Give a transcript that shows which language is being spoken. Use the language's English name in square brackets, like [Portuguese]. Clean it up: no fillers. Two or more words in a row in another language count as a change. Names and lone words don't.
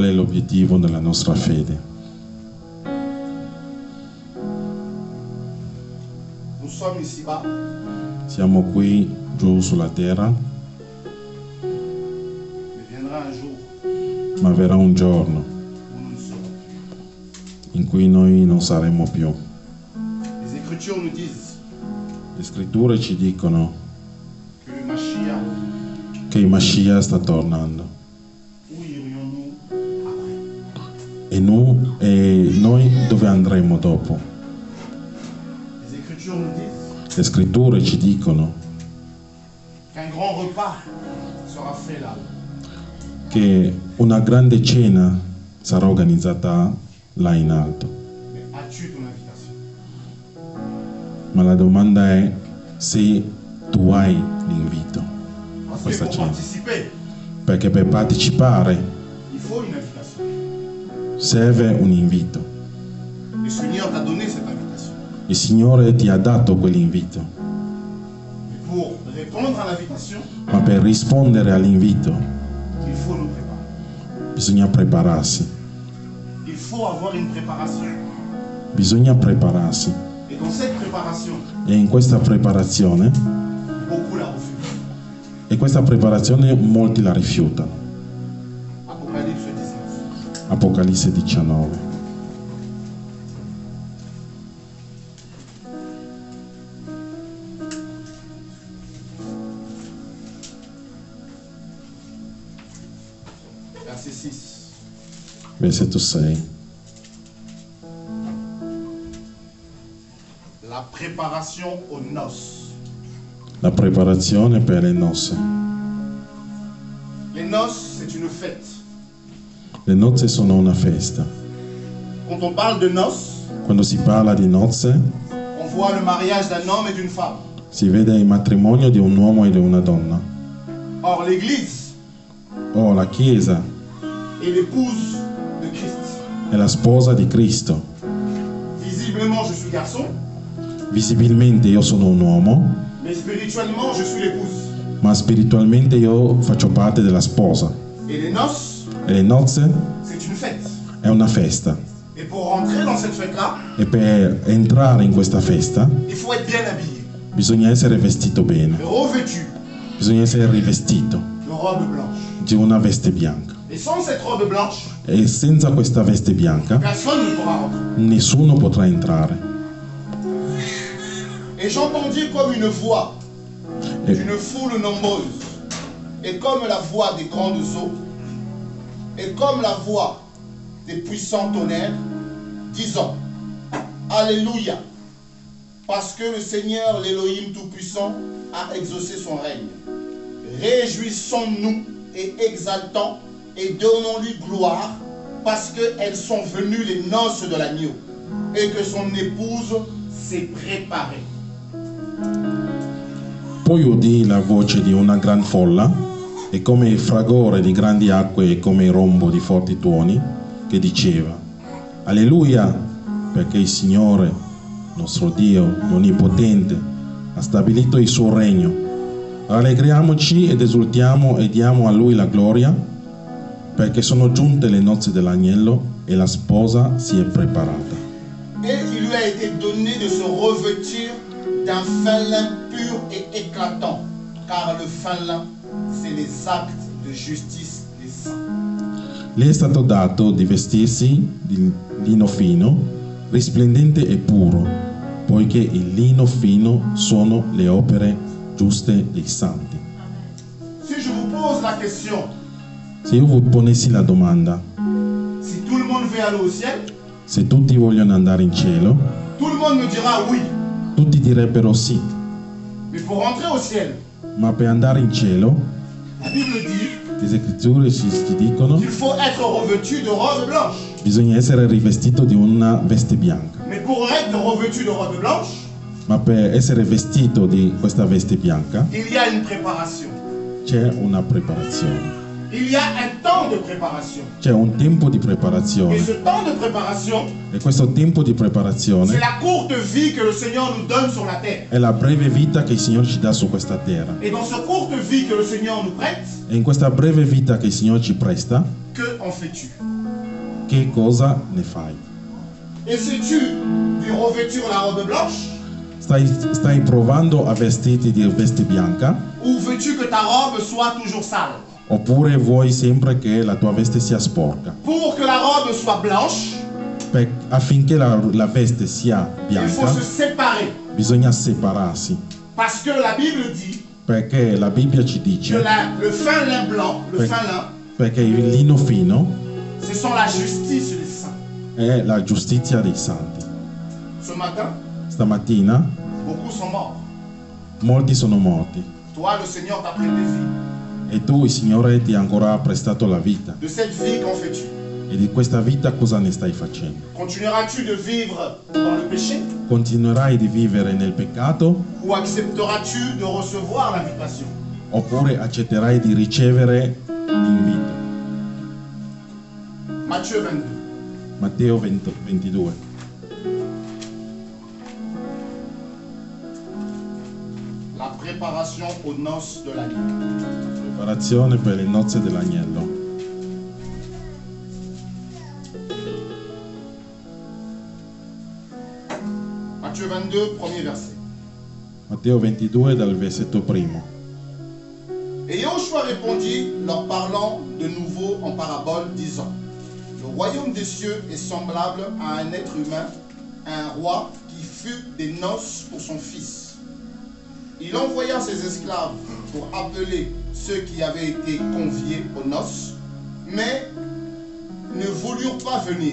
[Italian] l'obiettivo della nostra fede. [French] Nous sommes ici-bas, [Italian] Siamo qui giù sulla terra, [French] mais viendra un jour [Italian] ma verrà un giorno [French] où nous ne serons plus. [Italian] in cui noi non saremo più. [French] Les Écritures nous disent [Italian] Le scritture ci dicono [French] que le Mashiach, [Italian] che il Mashiach sta tornando [French] où irions-nous après? [Italian] e noi dove andremo dopo? [French] Les Écritures nous disent [Italian] Le scritture ci dicono [French] qu'un grand repas sera fait là. [Italian] che una grande cena sarà organizzata là in alto. [French] Mais as-tu ton invitation? [Italian] Ma la domanda è se tu hai l'invito, [French] Parce que [Italian] questa [French] pour [Italian] cena. [French] participer, [Italian] Perché per partecipare [French] il faut une invitation. [Italian] serve un invito. [French] Le Seigneur t'a donné cette invitation. [Italian] Il Signore ti ha dato quell'invito, [French] Mais pour répondre à l'invitation, [Italian] ma per rispondere all'invito [French] il faut nous préparer. [Italian] bisogna prepararsi. [French] Il faut avoir une préparation. [Italian] Bisogna prepararsi. [French] Et dans cette préparation, [Italian] E in questa preparazione, [French] beaucoup la refusent. [Italian] e questa preparazione molti la rifiutano. [French] Apocalypse 19. [Italian] Apocalisse 19. [French] Verset 6. [Italian] Versetto 6. [French] La préparation aux noces. [Italian] La preparazione per le nozze. [French] Les noces, c'est une fête. [Italian] Le nozze sono una festa. [French] Quand on parle de noces, [Italian] Quando si parla di nozze, [French] on voit le mariage d'un homme et d'une femme. [Italian] si vede il matrimonio di un uomo e di una donna. [French] Or, l'Église [Italian] O la Chiesa [French] est l'épouse de Christ. [Italian] è la sposa di Cristo. [French] Visiblement, je suis garçon, [Italian] Visibilmente io sono un uomo, [French] mais spirituellement, je suis l'épouse. [Italian] ma spiritualmente io faccio parte della sposa. [French] Et les noces, [Italian] E le nozze [French] c'est une fête. [Italian] è una festa. [French] Et pour rentrer dans cette fête-là, [Italian] E per entrare in questa festa [French] il faut être bien habillé, [Italian] bisogna essere vestito bene, [French] revêtu [Italian] bisogna essere rivestito [French] de robe blanche. [Italian] di una veste bianca. [French] Et sans cette robe blanche, [Italian] E senza questa veste bianca [French] personne ne pourra rentrer. [Italian] nessuno potrà entrare. [French] Et j'entendis comme une voix [Italian] E, [French] d'une foule nombreuse, et comme la voix des grandes eaux, et comme la voix des puissants tonnerres, disant Alléluia, parce que le Seigneur, l'Élohim Tout-Puissant, a exaucé son règne. Réjouissons-nous et exaltons et donnons-lui gloire, parce qu'elles sont venues les noces de l'agneau, et que son épouse s'est préparée. [Italian] Poi udii la voce di una gran folla, e come il fragore di grandi acque e come il rombo di forti tuoni, che diceva: Alleluia, perché il Signore, nostro Dio Onnipotente, ha stabilito il suo regno. Rallegriamoci ed esultiamo e diamo a Lui la gloria, perché sono giunte le nozze dell'agnello e la sposa si è preparata. [French] Et il lui a été donné de se revêtir d'un fin lin pur et éclatant, car le fin lin, c'est les actes de justice des saints. [Italian] Le è stato dato di vestirsi di lino fino, risplendente e puro, poiché il lino fino sono le opere giuste dei santi. [French] Si je vous pose la question, [Italian] Se io vi ponessi la domanda, [French] si tout le monde veut aller au ciel, [Italian] se tutti vogliono andare in cielo, [French] tout le monde me dira oui. [Italian] tutti direbbero sì, [French] Mais pour rentrer au ciel, [Italian] ma per andare in cielo, [French] la Bible dit [Italian] le scritture ci dicono, [French] qu'il faut être revêtu de robe blanche. [Italian] bisogna essere rivestito di una veste bianca. [French] Mais pour être revêtu de robe blanche, [Italian] Ma per essere vestito di questa veste bianca [French] il y a une préparation. [Italian] c'è una preparazione, [French] Il y a un temps de préparation. [Italian] c'è un tempo di [French] Et [Italian] preparazione. [French] ce temps de préparation, [Italian] E questo tempo di [French] c'est [Italian] preparazione [French] la courte vie que le Seigneur nous donne sur la terre. [Italian] è la breve vita che il Signore ci dà su questa terra. [French] Et dans cette courte vie que le Seigneur nous prête, [Italian] E in questa breve vita che il Signore ci presta, [French] que en fais-tu? [Italian] che cosa ne fai? [French] Essaies-tu de revêtir la robe blanche [Italian] Stai provando a vestirti di veste bianca? [French] ou veux-tu que ta robe soit toujours sale? [Italian] Oppure vuoi sempre che la tua veste sia sporca? [French] Pour que la robe soit blanche, [Italian] Affinché la veste sia [French] il faut [Italian] bianca, [French] se séparer. [Italian] bisogna separarsi. [French] Parce que la Bible dit [Italian] Perché la Bibbia ci [French] que [Italian] dice, [French] le fin lin blanc, le [Italian] Per- [French] fin lin, [Italian] perché il lino fino [French] ce sont la justice des saints. [Italian] è la giustizia dei santi. [French] Ce matin, [Italian] Stamattina [French] beaucoup sont morts. [Italian] molti sono morti [French] Toi, le Seigneur t'a prêté vie. [Italian] e tu, il Signore, ti ha ancora prestato la vita. [French] De cette vie, qu'en fais-tu? [Italian] E di questa vita cosa ne stai facendo? [French] Continueras-tu de vivre dans le péché [Italian] Continuerai di vivere nel peccato [French] ou accepteras-tu de recevoir l'invitation? [Italian] oppure accetterai di ricevere l'invito? [French] Matthieu 22. [Italian] Matteo 22. [French] La préparation aux noces de l'agneau. [Italian] Preparazione per le nozze dell'agnello. [French] Matthieu 22, premier verset. [Italian] Matteo 22 dal versetto primo. [French] Et Yahushua répondit, leur parlant de nouveau en parabole, disant: Le royaume des cieux est semblable à un être humain, un roi qui fut des noces pour son fils. Il envoya ses esclaves pour appeler ceux qui avaient été conviés aux noces, mais ne voulurent pas venir.